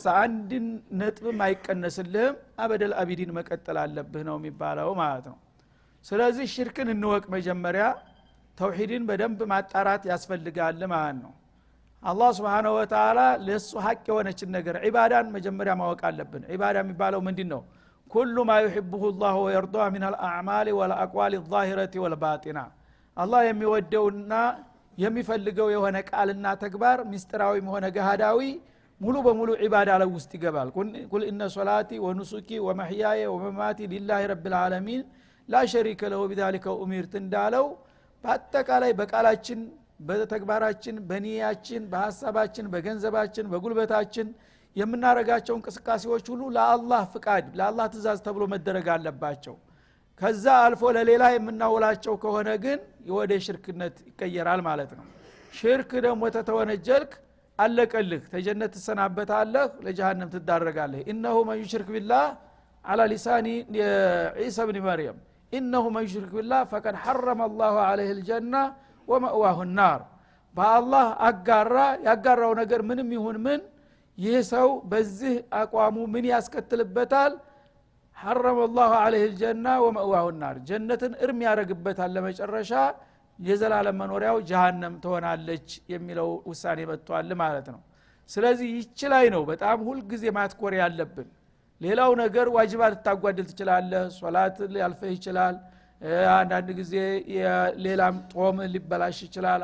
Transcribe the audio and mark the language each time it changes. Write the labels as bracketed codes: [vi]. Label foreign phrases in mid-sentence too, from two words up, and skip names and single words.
[am] አንድ ነጥብም አይቀነስልህም አበደል አቢዲን መቀጠል አለብህ ነው የሚባለው ማለት ነው ስለዚህ ሽርክን እንወቅ መጀመሪያ ተውሂድን በደንብ ማጣራት ያስፈልጋል ማለት ነው አላህ [ar] سبحانه وتعالى [am] ለሱ ሐቅ የሆነች ነገር ዒባዳን መጀመሪያ ማወቅ አለብን ዒባዳ የሚባለው ምንድነው [ar] كل ما يحبه الله ويرضى من الاعمال والاقوال الظاهره والباطنه [am] አላህ የሚወደውና የሚፈልገው የሆነ ቃልና ተግባር ሚስጥራዊ ሆነ ገሃዳዊ ሙሉ በሙሉ ዒባዳ ላይ ውስጥ ይገባል [ar] قل إن صلاتي ونسكي ومحياي ومماتي لله رب العالمين لا شريك له بذلك أمرت [am] እንዳለው በአጠቃላይ በቃላችን በተግባራችን በኒያችን በሐሳባችን በገንዘባችን በጉልበታችን የምናረጋቸው እንቅስቃሴዎች ሁሉ ለአላህ ፍቃድ ለአላህ ትእዛዝ ተብሎ መደረግ አለባቸው ከዛ አልፎ ለሌላ የምናውላቸው ከሆነ ግን ወደ ሽርክነት ይቀየራል ማለት ነው ሽርክ ደግሞ ተተወነጀልክ አለቀልህ ተጀነት ተሰናበታለህ ለጀሃነም ትዳረጋለህ [ar] إنه من يشرك بالله على لسان عيسى بن مريم إنه من يشرك بالله فقد حرم الله عليه الجنة ومأواه النار [am] بالله ያጋራው ነገር ምንም ይሁን ምን ይህ ሰው በዚህ አቋሙ ምን ያስከትልበታል [ar] حرم الله عليه الجنة ومأواه النار [am] ጀነትን እርም ያረግበታል ለመጨረሻ የዘላለም መኖሪያው ጀሃነም ትሆናለች የሚለው ውሳኔ መጥቷል ማለት ነው ስለዚህ ይችላይ ነው በጣም ሁሉ ጊዜ ማትኮር ያለብን ሌላው ነገር ዋጅባት ታጓድል ትችላለህ ሶላት ሊያልፈህ ይችላል አንዳንድ ጊዜ ሌላም ጦም ሊበላሽ ይችላል